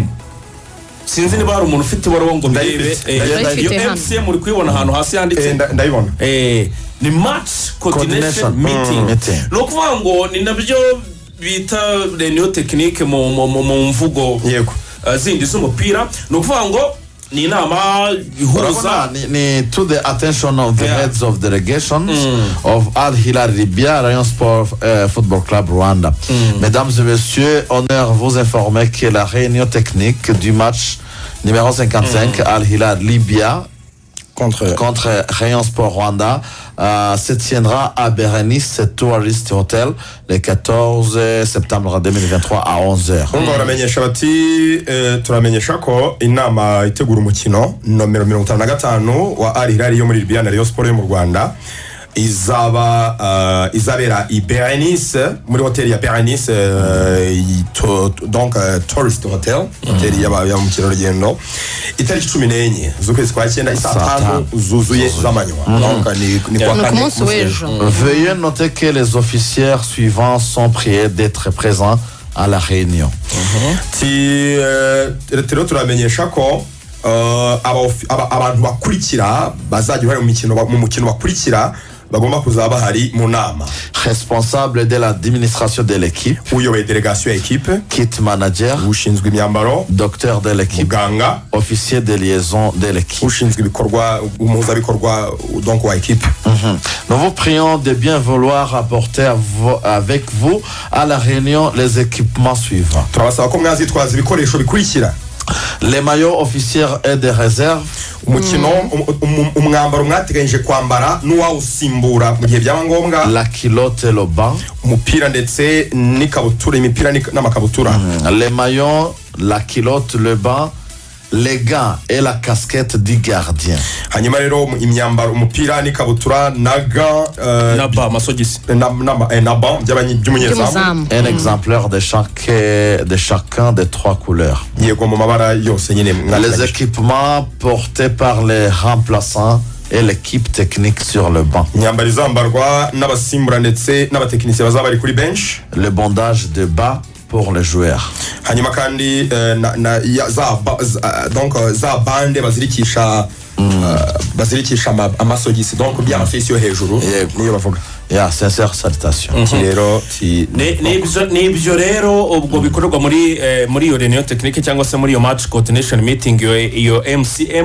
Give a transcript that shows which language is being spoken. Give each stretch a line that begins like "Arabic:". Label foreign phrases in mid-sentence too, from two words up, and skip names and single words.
Kinyarwanda: Sinzi niba hari umuntu ufite ibaruwa ngo ndayebe iyo MCM uri kwibona ahantu hasi yanditse ndayibona
English: ni match coordination meeting.
Kinyarwanda: No kuvuga ngo ni nabyo bita
French: réunion technique
Kinyarwanda: mu mvugo yego zindi z'umupira. No kuvuga ngo ni inama ihuza
English: ni to the attention of the heads of delegations of Al Hilal Libya, Rayon Sport Football Club Rwanda.
French: Mesdames et messieurs, honneur vous informer que la réunion technique du match numéro 55 Al Hilal Libya contre Rayon Sport Rwanda se tiendra à Berenice Tourist Hotel le 14 septembre 2023 à 11h.
Kinyarwanda: Baramenyesha bati turamenyesha ko inama itegura umukino nomero 55 wa Al Hilal yo muri Libya na Rayon Sport yo mu Rwanda izabera i Berenice muri hoteli ya Berenice donc Tourist Hotel hoteli ya mukino rugendo itariki 14 z'ukwezi kwa 9 isaa 5 zuzuye z'amanywa. Donc ni kwa kane.
French: Veuillez noter que les officiers suivants sont priés d'être présents à la réunion.
Kinyarwanda: Rero turamenyesha ko abantu bakurikira bazajya mu mukino bakurikira bagomba kuzaba hari mu nama.
French: Responsable de l'administration de l'équipe,
Kinyarwanda: uyoboye
French: délégation équipe,
English: kit manager,
Kinyarwanda: ushinzwe imyambaro,
French: docteur de l'équipe,
Kinyarwanda: muganga,
French: officier de liaison de l'équipe,
Kinyarwanda: ushinzwe ibikorwa umuhuzabikorwa donc wa équipe.
French: Nous vous prions de bien vouloir apporter avec vous à la réunion les équipements suivants.
Kinyarwanda: Turabasaba ko mwazitwaza ibikoresho bikurikira:
French: les maillots officiels et de réserve,
Kinyarwanda: umukino umwambaro mwateganyije kwambara n'uwawusimbura mu gihe byaba ngombwa,
French: la culotte et le bas,
Kinyarwanda: umupira ndetse n'ikabutura, imipira n'amakabutura.
French: Les maillots, la culotte, le bas les gants et la casquette du gardien.
Kinyarwanda: hanyuma rero imyambaro umupira n'ikabutura na gants naba amasogisi na ban by'umunyezamu
French: Un exemplaire de chacun des 3 couleurs.
Kinyarwanda: yego mu mabara yose nyine
French: Les équipements portés par les remplaçants et l'équipe technique sur le banc.
Kinyarwanda: imyambaro izambarwa n'abasimbura ndetse n'abatekinisiye bazaba bari kuri bench.
French: Le bandage de bas pour les joueurs.
Kinyarwanda: hanyuma kandi za bande bazirikisha amasogisi donc by'amafesi yo hejuru niyo bavuga.
French: Sincère salutation.
Kinyarwanda: rero n'ibyo rero ubwo bikorerwa muri iyo
French: reunion technique
Kinyarwanda: cyangwa se muri iyo
English: match coordination meeting
Kinyarwanda: iyo MCM.